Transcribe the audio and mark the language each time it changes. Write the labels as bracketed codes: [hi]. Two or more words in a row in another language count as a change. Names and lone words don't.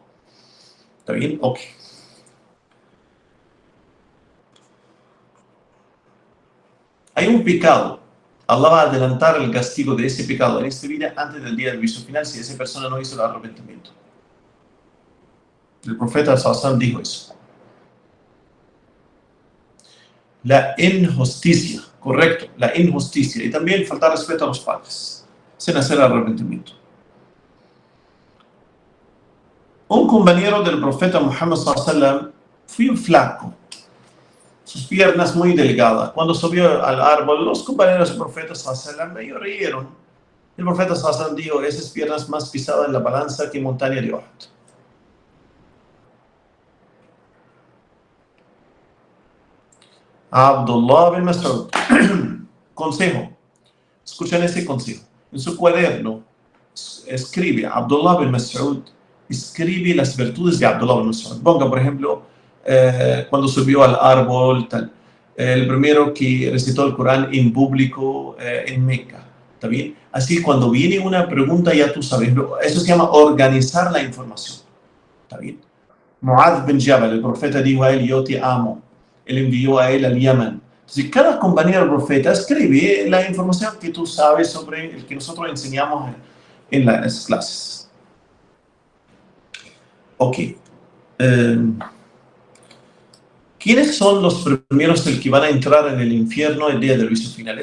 [es] ¿Está bien? Ok. Hay un pecado. Allah va a adelantar el castigo de ese pecado en esta vida antes del día del juicio final si esa persona no hizo el arrepentimiento. El profeta [ar] صلى الله عليه وسلم [es] dijo eso. La injusticia, correcto, la injusticia. Y también faltar respeto a los padres, sin hacer arrepentimiento. Un compañero del profeta Muhammad [ar] صلى الله عليه وسلم [es] fue flaco, sus piernas muy delgadas. Cuando subió al árbol, los compañeros del profeta [ar] صلى الله عليه وسلم [es] ellos rieron. El profeta [ar] صلى الله عليه وسلم [es] dijo: esas piernas más pisadas en la balanza que montaña de Uhud. Abdullah bin Mas'ud. Consejo. Escuchen ese consejo. En su cuaderno escribe Abdullah bin Mas'ud. Escribe las virtudes de Abdullah bin Mas'ud. Ponga, por ejemplo, cuando subió al árbol, tal. El primero que recitó el Corán en público en Meca. ¿Está bien? Así, cuando viene una pregunta, ya tú sabes. Eso se llama organizar la información. ¿Está bien? Mu'adh bin Jabal, el profeta dijo a él: yo te amo. Él envió a él al Yemen. Entonces, cada compañero del profeta escribe la información que tú sabes sobre el que nosotros enseñamos en las clases. Ok. ¿Quiénes son los primeros que van a entrar en el infierno el día del juicio final?